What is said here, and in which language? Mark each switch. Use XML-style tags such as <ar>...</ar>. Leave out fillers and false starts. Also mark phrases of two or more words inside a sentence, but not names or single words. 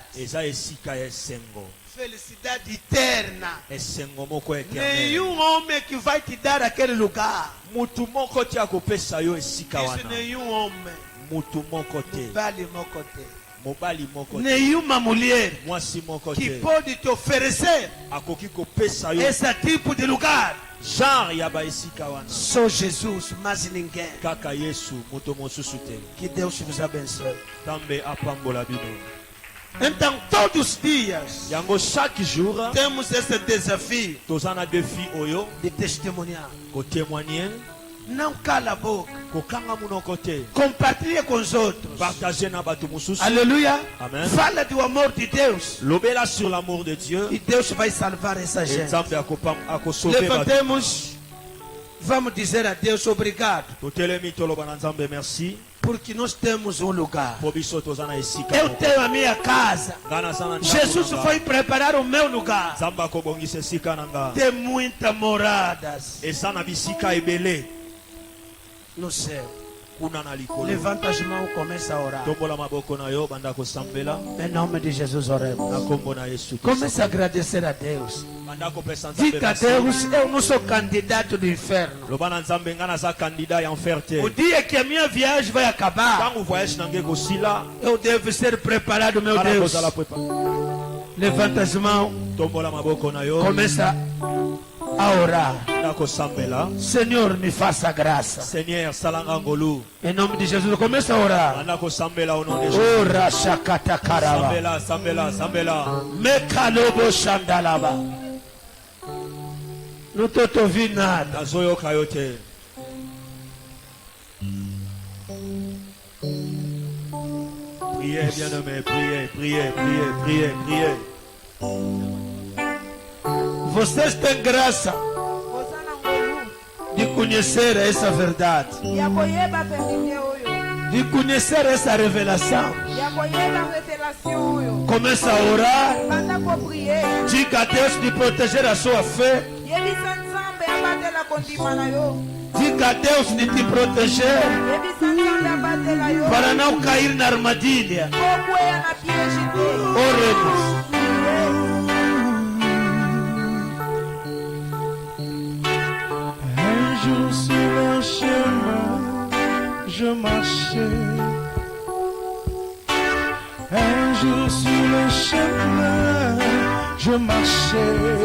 <ln>Eza esika ya esengo.</ln> <pt>Felicidade eterna.</pt> <ln>Esengo moko éternel.</ln> <pt>Nenhum homem que vai te dar aquele lugar.</pt> <ln>Mutu moko te akopesa yo esika</ln> <pt>Isso</pt> <ln>wana.</ln> <pt>nenhum homem.</pt> <ln>Mutu moko te. Vale mocote. Mobali moko te.</ln> <pt>Nenhuma mulher</pt> <ln>Mwasi moko</ln> <pt>que</pt> <ln>te.</ln> <pt>pode te oferecer</pt> <ln>Akoki kopesa yo</ln> <pt>esse tipo de lugar.</pt> <ln>genre ya ba esika wana.</ln> <pt>Só Jesus, mais ninguém.</pt> <ln>Kaka Yesu moto mosusu te.</ln> <pt>Que Deus vos abençoe.</pt> <ln>Tambe apambola bino.</ln> <pt>Então, todos os dias,</pt> <ln>Yango</ln> <fr>chaque jour</fr> <pt>temos esse desafio</pt> <ln>tozana défi oyo</ln> <pt>de testemunhar.</pt> <ln>ko témoigner</ln> <pt>Não cala a boca.</pt> <ln>ko kanga munoko te.</ln> <pt>Compartilhe com os outros.</pt> <ln>Partager na bato mosusu.</ln> <pt>Aleluia.</pt> <ln>Amen.</ln> <pt>Fala do amor de Deus.</pt> <ln>Lobela</ln> <fr>sur l'amour de Dieu.</fr> <pt>E Deus vai salvar essa gente.</pt> <ln>Nzambe akosauve bato.</ln> <pt>Levantemos. Vamos dizer a Deus obrigado.</pt> <ln>Totelemi toloba na Nzambe merci.</ln> <pt>Porque nós temos um lugar.</pt> <ln>Po biso tozana esika.</ln> <pt>Eu</pt> <ln>moko.</ln> <pt>tenho a minha casa.</pt> <ln>Ngana sana ndako</ln> <pt>Jesus</pt> <ln>nanga.</ln> <pt>foi preparar o meu lugar.</pt> <ln>Nzambe akobongisa esika nanga.</ln> <pt>Tem muitas moradas</pt> <ln>Eza na bisika ebele</ln> <pt>no céu.</pt> <ln>kuna na likolo.</ln> <pt>Levanta as mãos e começa a orar.</pt> <ln>Tombola maboko na yo banda kosambela</ln> <pt>Em nome de Jesus</pt> <ln>na</ln> <pt>oremos.</pt> <ln>kombo na Yesu.</ln> <pt>Comece a agradecer a Deus.</pt> <ln>Banda kopesa Nzambe</ln> <pt>Diga a</pt> <ln>merci.</ln> <pt>Deus, eu não sou candidato do inferno.</pt> <ln>Loba na Nzambe ngana za candidat ya enfer te.</ln> <pt>O dia que a minha viagem vai acabar,</pt> <ln>Tango voyage nange kosila.</ln> <pt>eu devo ser preparado, meu</pt> <ln>Bana</ln> <pt>Deus.</pt> <ln>kozala prepa.</ln> <pt>Levanta as mãos,</pt> <ln>Tombola maboko na yo.</ln> <pt>começa a orar.</pt> <ln>Banda kosambela.</ln> <pt>Senhor, me faça graça.</pt> <ln>Seigneur salanga ngolu.</ln> <pt>Em nome de Jesus, começa a orar.</pt> <ln>Banda kosambela</ln> <fr>au nom de Jésus. Ora shakata karaba.</fr> <ln>Sambela, sambela, sambela. Mekalobo shandalaba.</ln> <pt>Não estou te ouvindo nada.</pt> <ln>Nazoyo kayote.</ln> <fr>Priez, bien-aimé, priez, priez, priez, priez, priez.</fr> <pt>Vocês têm graça</pt> <ln>oza na ngolu</ln> <pt>de conhecer essa verdade,</pt> <ln>ya koyeba verite oyo</ln> <pt>de conhecer essa revelação.</pt> <ln>ya koyeba revelation oyo</ln> <pt>Começa a orar.</pt> <ln>banda koprie</ln> <pt>Diga a Deus de proteger a sua fé.</pt> <ln>yebisa nzambe abatela kondima na yo</ln> <pt>Diga a Deus de te proteger</pt> <ln>yebisa nzambe abatela yo</ln> <pt>para não cair na armadilha.</pt> <ln>kokweya na piège te</ln> <pt>Oremos.</pt> <fr>Un jour sur le chemin, je marchais. Un jour sur le chemin, je marchais.</fr>